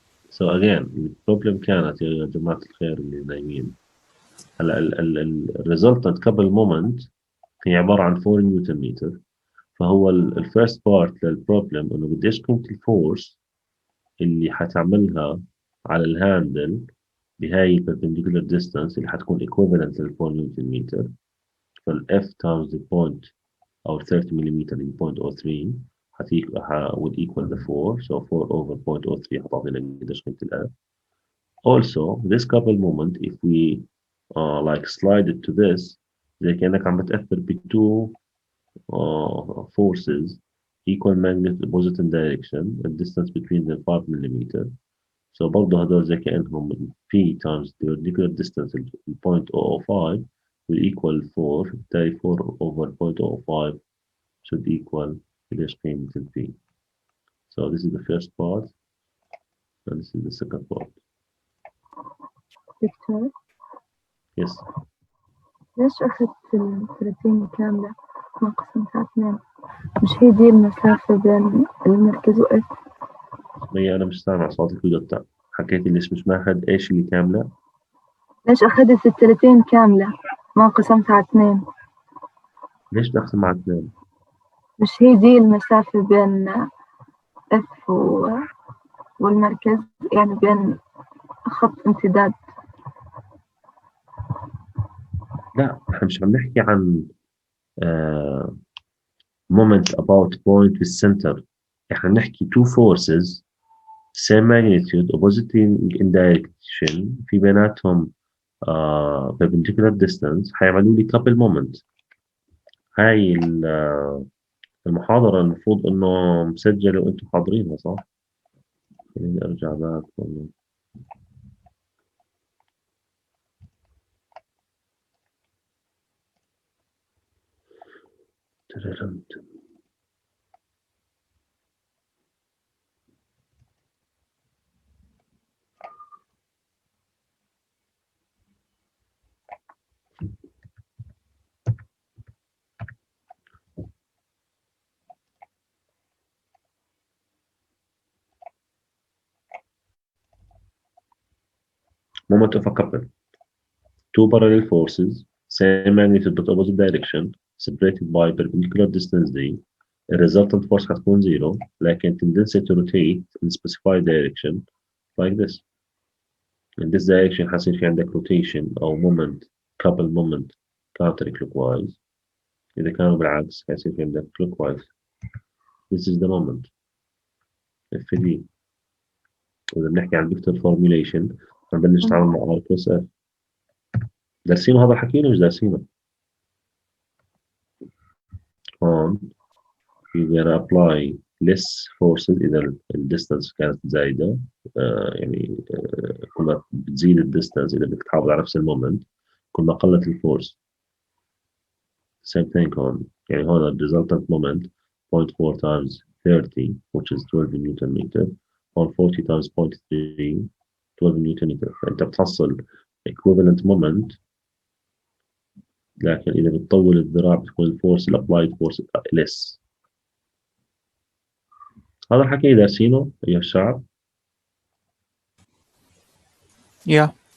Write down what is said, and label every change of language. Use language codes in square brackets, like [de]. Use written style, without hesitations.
[en] So again [ar] البروبلم كانت يا جماعة الخير اللي نايمين هلا الريزلتنت كابل مومنت هي عبارة عن 4 نيوتن متر. فهو الفيرست بارت للبروبلم انه قديش قيمة الفورس اللي حتعملها على الهاندل بهاي البربنديكولار ديستانس اللي حتكون equivalent لل 4 نيوتن متر. [en] فال F times the point [ar] أو 30 ملم [en] in 0.03 would equal the 4. So 4 over 0.03 [ar] حتعطينا قديش قيمة ال F. [en] Also, this couple moment, if we like slide it to this, [ar] زي كأنك عم بتأثر ب [en] two forces equal magnitude opposite in direction, the distance between them 5 millimeter. So [ar] برضه هدول زي كأنهم [en] P times the perpendicular distance 0.005 will equal 4. [ar] بالتالي [en] 4 over 0.005 should equal [ar] قديش قيمة ال P. [en] So this is the first part and this is the second part. [ar] دكتور [en] Yes. [ar] ليش أخذت 30 كاملة ما قسمتها 2؟ مش هي دي المسافة بين المركز وإف؟ مي أنا مش سامع صوتك وقطع. حكيتي ليش مش ماخذ إيش اللي كاملة؟ ليش أخذت 30 كاملة ما قسمتها 2؟ ليش بقسم على 2؟ مش هي دي المسافة بين إف والمركز، يعني بين خط امتداد. لا احنا مش عم نحكي عن [en] moment about point with center. [ar] احنا نحكي [en] two forces same magnitude opposite in direction [ar] في بيناتهم perpendicular distance هيعملوا لي couple moment. هاي المحاضرة المفروض إنه مسجلة وأنتم حاضرينها صح؟ خليني أرجع باك والله. تررمت. [en] Moment of a couple. Two parallel forces, same magnitude but opposite direction, separated by perpendicular distance d. The resultant force هتكون zero, لكن tendency to rotate in specified direction like this. In this direction [ar] حيصير في عندك [en] rotation أو moment, couple moment counter clockwise. [ar] إذا كانوا بالعكس حيصير في عندك clockwise. [en] This is the moment. F D. [ar] وإذا بنحكي عن vector formulation هنبلش نتعامل مع [en] R plus F. [ar] دارسينه هذا الحكي ولا مش دارسينه؟ هون [en] you're gonna apply less forces [ar] إذا الديستانس كانت زايدة يعني كل ما بتزيد الديستانس إذا بدك تحافظ على نفس المومنت كل ما قلت الفورس. [en] same thing [ar] هون يعني هون [en] the resultant moment 0.4 times 30 which is 12 newton متر هون 40 times 0.3 12 newton متر. [ar] فأنت بتحصل equivalent moment لكن إذا بتطول الذراع بتكون الفورس الابلايد فورس less. هذا الحكي دارسينه أيها الشعب؟ [en] Yeah.